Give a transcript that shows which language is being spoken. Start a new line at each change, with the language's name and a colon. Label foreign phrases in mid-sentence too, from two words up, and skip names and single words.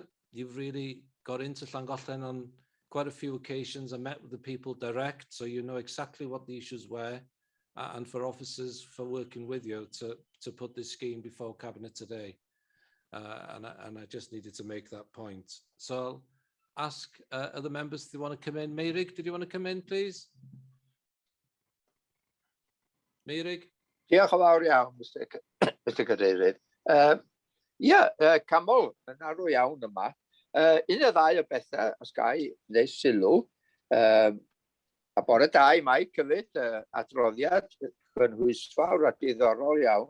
English: You've really got into Llangollen on quite a few occasions and met with the people direct, so you know exactly what the issues were, and for officers for working with you to put this scheme before Cabinet today. And I just needed to make that point. So I'll ask other members if they want to come in. Meirig, did you want to come in, please? Meirig?
Welsh: Diolch yn fawr iawn, Mr Cadeirydd. Camol, yn arw iawn yma. Un o ddau o bethau, os gai wneud sylw, a bore da i Mike hefyd, adroddiad gynhwysfawr a diddorol iawn.